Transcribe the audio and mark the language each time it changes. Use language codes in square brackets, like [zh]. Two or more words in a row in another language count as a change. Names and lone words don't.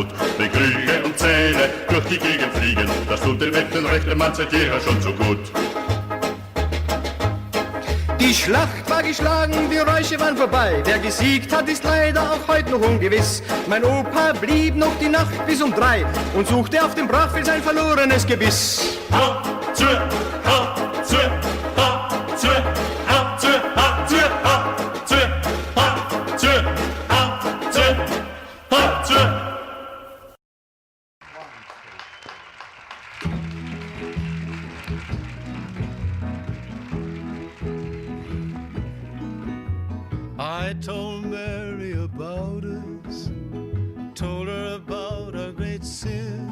[de] Wie Krüge und Zähne durch die Gegend fliegen, das tut dem echten rechten Mann seit jeher schon so gut. Die Schlacht war geschlagen, die Räusche waren vorbei. Wer gesiegt hat, ist leider auch heute noch ungewiss. Mein Opa blieb noch die Nacht bis um 3 und suchte auf dem Brachfeld sein verlorenes Gebiss. Ha, zwe, ha, zwe, ha, zwe, ha, zwe, ha, zwe, ha, zwe, ha, zwe, ha, zwe, ha, zwe. [en] I told Mary about us, told her about our great sin.